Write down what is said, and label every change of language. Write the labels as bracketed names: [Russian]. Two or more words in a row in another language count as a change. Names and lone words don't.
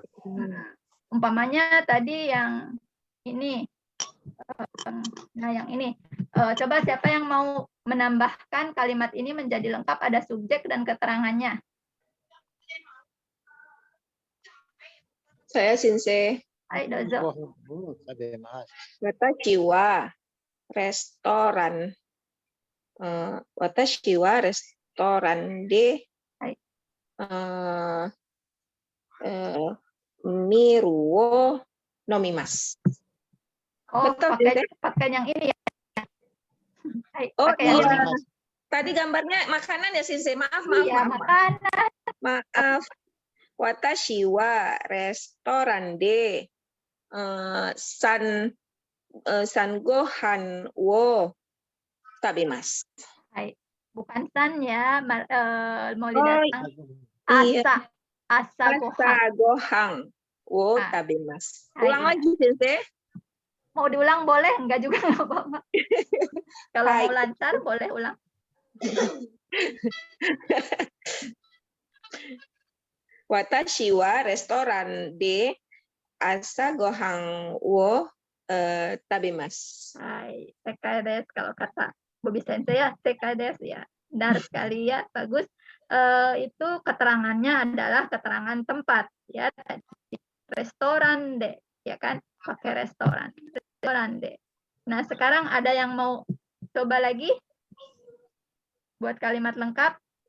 [Indonesian] Umpamanya tadi yang ini, nah yang ini, coba siapa yang mau menambahkan kalimat ini menjadi lengkap ada subjek dan keterangannya? Saya Sensei. [Japanese] はい、どうぞ. Watashi wa restoran. 私は restoran でミルを飲みます. Oh, [Indonesian] Betul, pakai yang ini ya. Hai, Oh, pakai yang iya. ini. Tadi gambarnya makanan ya, Sensei. Maaf. Iya, makanan. [Japanese] Maaf. 私は restoran でさんご飯を食べます. [Indonesian] Hai. Bukan san ya, mau Oh, datang. iya. [Japanese] 朝ご飯. 朝ご飯を Ah. tabemasu. Ah, [Indonesian] Ulang iya. lagi, Sensei. Mau diulang boleh, enggak juga nggak apa-apa. Kalau [Japanese] Hai. [Indonesian] mau lancar boleh ulang. [Japanese] 私は restoran で朝ご飯を食べます. [Indonesian] Hai, sekades kalau kata Bobi Sensei ya, sekades ya. Benar sekali ya, bagus. Itu keterangannya adalah keterangan tempat ya. Restoran deh, ya kan? Pakai restoran. Restoran deh. Nah, sekarang ada yang mau coba lagi buat kalimat lengkap?